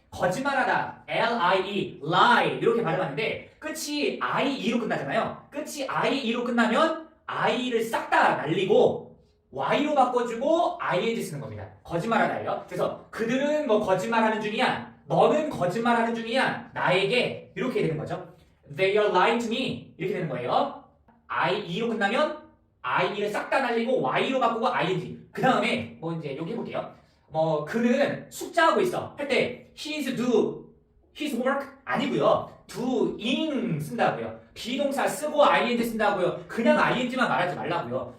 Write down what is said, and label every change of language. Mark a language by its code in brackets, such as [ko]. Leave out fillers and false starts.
[ko] 거짓말하다, lie, lie 이렇게 발음하는데 끝이 ie로 끝나잖아요. 끝이 ie로 끝나면 i를 싹 다 날리고 y로 바꿔주고 ing 쓰는 겁니다. 거짓말하다예요. 그래서 그들은 뭐 거짓말하는 중이야, 너는 거짓말하는 중이야, 나에게 이렇게 되는 거죠. [en] They are lying to me [ko] 이렇게 되는 거예요. ie로 끝나면 i를 싹 다 날리고 y로 바꾸고 ing. 그 다음에 이제 여기 해볼게요. 그는 숙제하고 있어 할 때 [en] he's do his homework [ko] 아니고요. doing 쓴다고요. 비동사 쓰고 ing 쓴다고요. 그냥 ing만 말하지 말라고요.